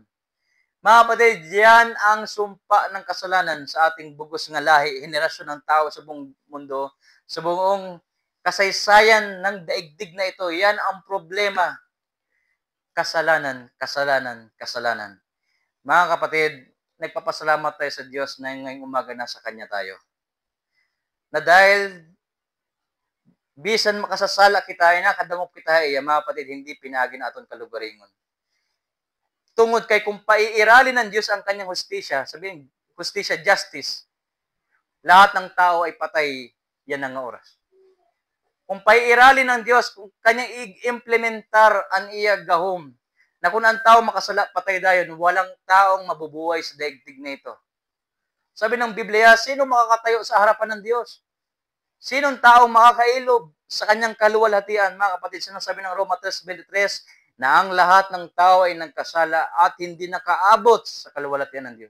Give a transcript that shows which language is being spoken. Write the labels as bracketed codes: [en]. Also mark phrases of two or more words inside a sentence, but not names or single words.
[tl] Mga kapatid, yan ang sumpa ng kasalanan sa ating [war] bugos nga [tl] lahi, henerasyon ng tao sa buong mundo, sa buong kasaysayan ng daigdig na ito. Yan ang problema. Kasalanan, kasalanan, kasalanan. Mga kapatid, nagpapasalamat tayo sa Diyos na ngayong umaga na sa Kanya tayo. Na dahil [war] bisan makasasala kita, nakadangop kita, mga kapatid, hindi pinagin aton kalugaringon. [tl] Tungod kay kung paiiralin ng Diyos ang kanyang hustisya, sabihin, hustisya, justice, lahat ng tao ay patay, yan ang oras. Kung paiiralin ng Diyos, kung kanyang i-implementar ang [war] iya gahom, [tl] na kung ang tao [war] makasala, patay dayon, [tl] walang taong mabubuhay sa daigdig na ito. Sabi ng Biblia, sino makakatayo sa harapan ng Diyos? Sinong taong makakailob sa kanyang kaluwalhatian? Mga kapatid, sinasabi ng Roma 3:23, na ang lahat ng tao ay nagkasala at hindi nakaabot sa kaluwalhatian ng Diyos.